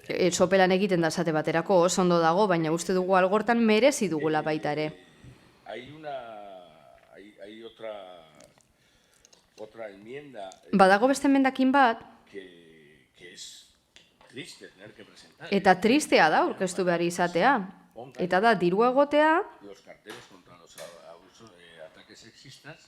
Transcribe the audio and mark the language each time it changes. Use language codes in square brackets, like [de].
[eu] Sopelan egiten da esate baterako oso ondo dago, baina uste dugu Algortan merezi dugula baita ere. [es] Hay otra enmienda [eu] Badago beste emendakin bat, [es] que es triste tener que presentar. [eu] eta tristea da aurkeztu behar izatea. Eta da diru egotea [es] Los carteles contra los ataques sexistas.